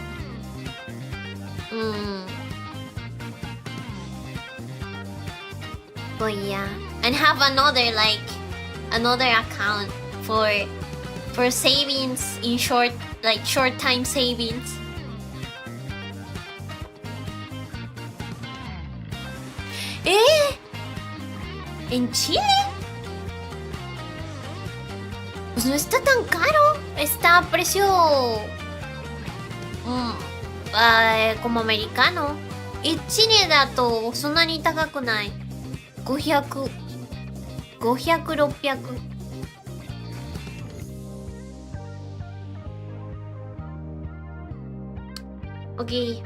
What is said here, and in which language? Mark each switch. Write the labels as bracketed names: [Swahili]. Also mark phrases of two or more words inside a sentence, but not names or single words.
[English] But yeah, and have another account for savings in short time savings. [Spanish] ¿En Chile? Pues no está tan caro. Está a precio como americano. [Japanese] 1 年だとそんなに高くない。500、600。Ok.